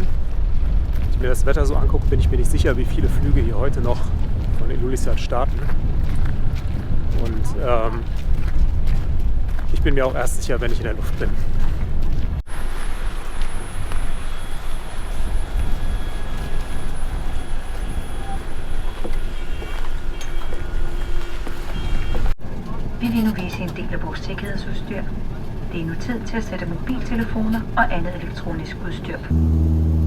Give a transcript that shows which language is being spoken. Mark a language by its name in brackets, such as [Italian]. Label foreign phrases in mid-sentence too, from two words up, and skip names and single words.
[German] Wenn ich mir das Wetter so angucke, bin ich mir nicht sicher, wie viele Flüge hier heute noch von Ilulissat starten. Und ich bin mir auch erst sicher, wenn ich in der Luft bin. [Danish] Vi vil nu vise en del af vores sikkerhedsudstyr. Det er nu tid til at sætte mobiltelefoner og andet elektronisk udstyr på.